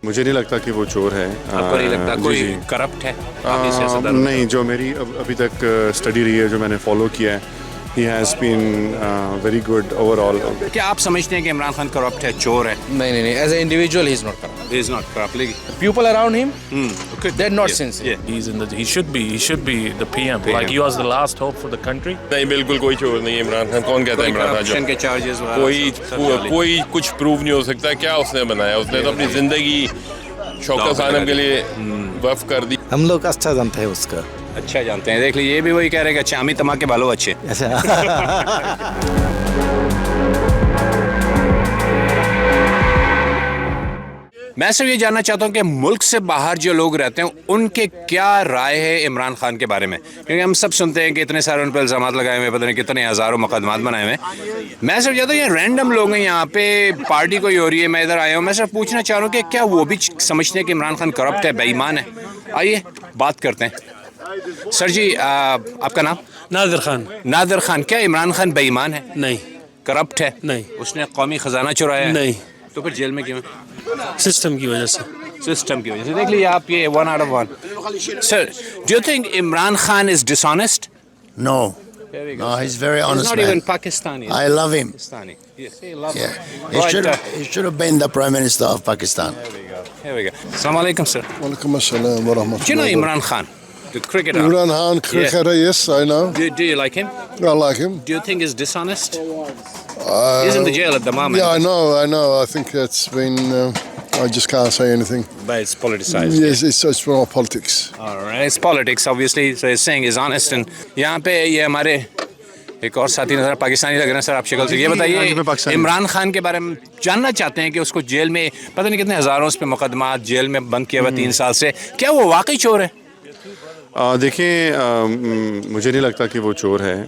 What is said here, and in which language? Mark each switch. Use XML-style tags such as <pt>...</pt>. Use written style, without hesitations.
<ur>مجھے نہیں لگتا کہ وہ چور ہے. آپ کو نہیں لگتا کوئی کرپٹ ہے؟ نہیں, جو میری ابھی تک اسٹڈی رہی ہے, جو میں نے فالو کیا ہے,</ur> <en>he has been very good overall.</en> <ur>کیا آپ سمجھتے ہیں کہ عمران خان کرپٹ ہے, چور ہے؟</ur> <en>نہیں, as a individual he is not corrupt. He is not corrupt. People around him, they're not sincere. He should be the PM. Like he was the last hope for the country.</en> <ur>نہیں, بالکل کوئی چور نہیں ہے عمران خان. کون کہتا ہے Imran Khan corruption کے چارجز کوئی کچھ پروو نہیں ہو سکتا. کیا اس نے بنایا؟ اس نے تو اپنی زندگی شوکت خانم کے لیے وقف کر دی. ہم لوگ اچھا جانتے ہیں اس کا. اچھا جانتے ہیں. دیکھ لیجیے, یہ بھی وہی کہہ رہے ہیں کہ چامی تما کے بالوں اچھے. میں صرف یہ جاننا چاہتا ہوں کہ ملک سے باہر جو لوگ رہتے ہیں ان کے کیا رائے ہے عمران خان کے بارے میں, کیونکہ ہم سب سنتے ہیں کہ اتنے سارے ان پہ الزامات لگائے ہوئے, پتہ نہیں کتنے ہزاروں مقدمات بنائے ہوئے ہیں. میں صرف چاہتا ہوں یہ رینڈم لوگ ہیں یہاں پہ, پارٹی کوئی ہو رہی ہے, میں ادھر آیا ہوں, میں صرف پوچھنا چاہ رہا ہوں کہ کیا وہ بھی سمجھتے ہیں کہ عمران خان کرپٹ ہے, بے ایمان ہے؟ آئیے بات کرتے ہیں. سر جی, آپ کا نام؟ نادر خان. نادر خان, کیا عمران خان بے ایمان ہے؟ نہیں. کرپٹ ہے؟ نہیں. اس نے قومی خزانہ چرایا ہے؟ نہیں. تو پھر جیل میں کیوں؟ سسٹم کی وجہ سے. سسٹم کی وجہ سے. دیکھ لیجیے آپ, یہ 1 out of 1.</ur> <en>Sir, do you think Imran Khan is dishonest? No. No, he's very honest. He's not man. even Pakistani. I love him. Pakistani. Yes, he loves Yeah. him. He should have been the Prime Minister of Pakistan. Here we go. Assalamu alaikum, sir.</en> <ar>Walaikum assalam wa rahmatullah.</ar> <en>Do you know Imran Khan, the cricketer? Imran Khan, cricketer, yes, I know. Do you like him? I like him. Do you think he's dishonest? He's in the jail at the moment. Yeah, I know. I think it's been... I just can't say anything. But it's politicized. Yes, it's more politics. All right. It's politics, obviously. So he's saying he's honest.</en> <ur>And یہاں پہ یہ ہمارے ایک اور ساتھی نظر پاکستانی لگ رہے ہیں. سر, آپ شکل سے یہ بتائیے, عمران خان کے بارے میں جاننا چاہتے ہیں کہ اس کو جیل میں پتہ نہیں کتنے ہزاروں اس پہ مقدمات جیل میں بند کیا ہوا 3 سال سے, کیا وہ واقعی چور ہے؟ دیکھیں, مجھے نہیں لگتا کہ وہ چور ہے.</ur>